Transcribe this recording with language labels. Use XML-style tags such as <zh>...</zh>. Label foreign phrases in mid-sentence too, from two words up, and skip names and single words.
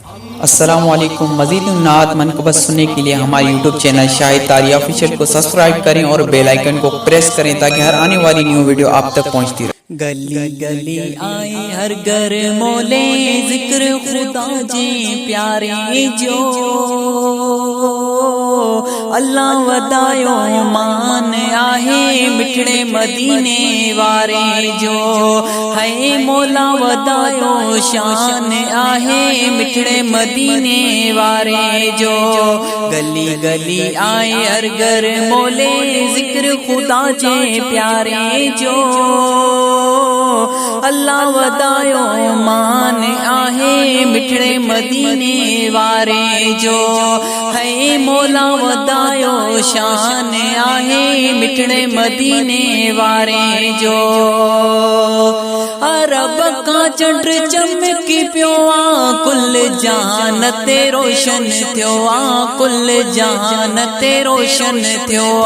<ur>अस्सलामुअलैकुम। مزید نعت منقبت سننے کے لیے ہمارے یوٹیوب چینل شاہد تاری آفیشل کو سبسکرائب کریں اور</ur> <en>bell icon</en> <ur>کو پریس کریں تاکہ ہر آنے والی</ur> <en>new video</en> <ur>آپ تک پہنچتی رہے.</ur> <sd>गली गली आए हर घर मोले जिक्र खुदा जे प्यारे जो अल्लाह वदायो मान आहे मिठड़े मदीने वारे जो है मौला वदायो शान आहे मिठड़े मदीने वारे जो गली गली आए हर घर मोले जिक्र खुदा जे प्यारे जो अल्लाह वदायो मान आहे मिठड़े मदीने वारे जो है मौला वदायो शान आहे मिठड़े मदीने वारे जो अरब का चंड चमकी पियो कुल जान ते रोशन थियो कुल जान ते रोशन थियो</sd>